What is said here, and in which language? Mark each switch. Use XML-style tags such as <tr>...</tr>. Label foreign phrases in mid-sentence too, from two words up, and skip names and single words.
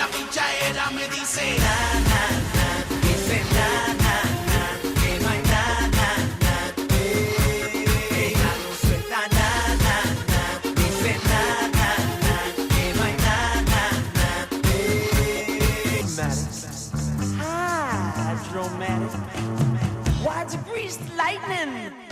<es>pinchaera me dice na, na, na, dice na, na, na, que no hay na, na, na, ella no suelta na, na, na, dice na, na, na, que no hay na, na, na, dramatic.</es> <en>Why'd you grease the lightning?</en>